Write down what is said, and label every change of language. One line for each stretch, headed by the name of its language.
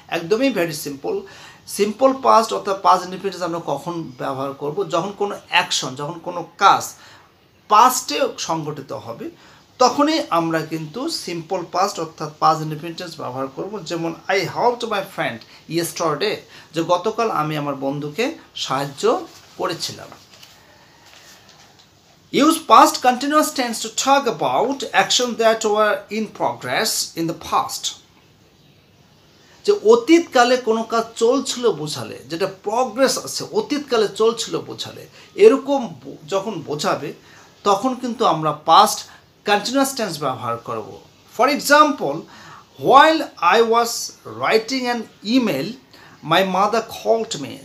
Bangla: একদমই very simple past অর্থাৎ past indefinite আমরা কখন ব্যবহার করব, যখন কোনো অ্যাকশন, যখন কোনো কাজ পাস্টে সংঘটিত হবে তখনই আমরা কিন্তু সিম্পল পাস্ট অর্থাৎ পাস্ট ইনডিফিনিট ব্যবহার করব। যেমন
English: I helped my friend yesterday,
Bangla: যে গতকাল আমি আমার বন্ধুকে সাহায্য করেছিলাম।
English: Use past continuous tense to talk about actions that were in progress in the past.
Bangla: যে অতীতকালে কোনো কাজ চলছিল বোঝালে, যেটা প্রগ্রেস আছে, অতীতকালে চলছিল বোঝালে, এরকম যখন বোঝাবে তখন কিন্তু আমরা পাস্ট কন্টিনিউয়াস টেন্স ব্যবহার করব।
English: For example, while I was writing an email my mother called me.